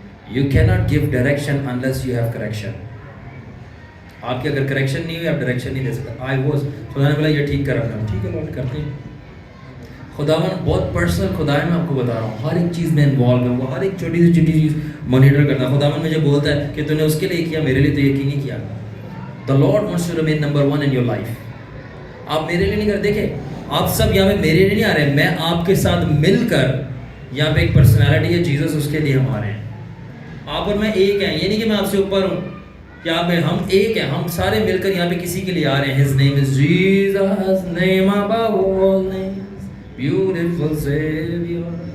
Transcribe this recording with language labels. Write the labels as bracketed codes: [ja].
[en] You کی not give direction unless you have correction. [ur] آپ کی اگر کریکشن نہیں ہوئی آپ ڈائریکشن نہیں دے سکتے. [en] I was, [ur] خدا نے بولا یہ ٹھیک کر رکھا, ٹھیک ہے لوٹ کرتے ہیں. خداوند بہت پرسنل خدا ہے, میں آپ کو بتا رہا ہوں, ہر ایک چیز میں انوالو ہے. وہ ہر ایک چھوٹی سے چھوٹی چیز مانیٹر کرتا ہے. خداوند مجھے بولتا ہے کہ تو نے اس کے لیے کیا, میرے لیے تو یقین نہیں کیا. [en] The Lord wants to remain number 1 in your life. [ur] آپ میرے لیے نہیں کر, دیکھیں آپ سب یہاں پہ میرے لیے نہیں آ رہے ہیں, میں آپ کے ساتھ مل کر یہاں پہ ایک پرسنالٹی ہے جیزس, اس کے لیے ہم آ رہے ہیں. آپ اور میں ایک ہیں, یہ نہیں کہ میں آپ سے اوپر ہوں, یا ہم ایک ہیں, ہم سارے مل کر یہاں پہ کسی کے لیے آ رہے ہیں. [en] His name is Jesus, name above all names, beautiful Savior.